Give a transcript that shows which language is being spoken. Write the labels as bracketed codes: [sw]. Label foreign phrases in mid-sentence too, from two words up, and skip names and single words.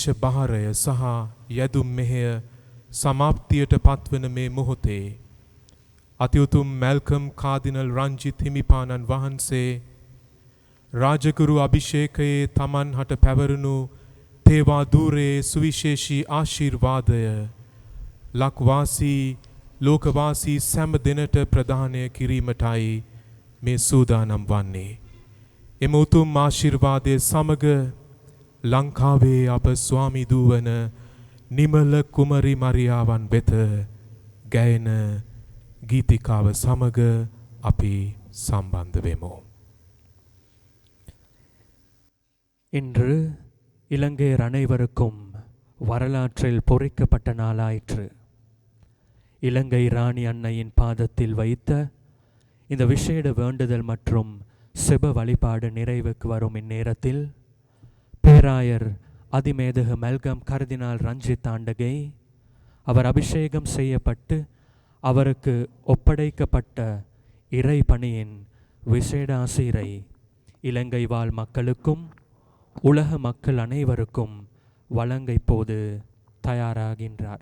[si] බහරය සහ යැදුම් මෙහෙය සමාප්තියට පත්වන මේ මොහොතේ අතිඋතුම් මැල්කම් කාදිනල් රංජිත් හිමිපාණන් වහන්සේ රාජගුරු අභිෂේකයේ තමන් හට පැවරුණු තේවා දූරේ සුවිශේෂී ආශිර්වාදය ලක්වාසී ලෝකවාසී සැම දෙනට ප්‍රදානය කිරීමටයි මේ සූදානම් වන්නේ. එම උතුම් ආශිර්වාදය සමග ලංකාවේ අප ස්වාමි දූවන නිමල කුමරි මරියාවන් වෙත ගැයෙන ගීතිකාව සමග අපි සම්බන්ධ වෙමු. [ta] இன்று இலங்கையர் அனைவருக்கும் வரலாற்றில் பொறிக்கப்பட்ட நாளாயிற்று. இலங்கை ராணி அன்னையின் பாதத்தில் வைத்த இந்த விசேட வேண்டுதல் மற்றும் செப வழிபாடு நிறைவுக்கு வரும் இந்நேரத்தில் பேராயர் அதிமேதகு மெல்கம் கர்தினால் ரஞ்சித் ஆண்டகை அவர் அபிஷேகம் செய்யப்பட்டு அவருக்கு ஒப்படைக்கப்பட்ட இறை பணியின் விசேட ஆசீரை இலங்கை வாழ் மக்களுக்கும் உலக மக்கள் அனைவருக்கும் வழங்க இப்போது தயாராகின்றார்.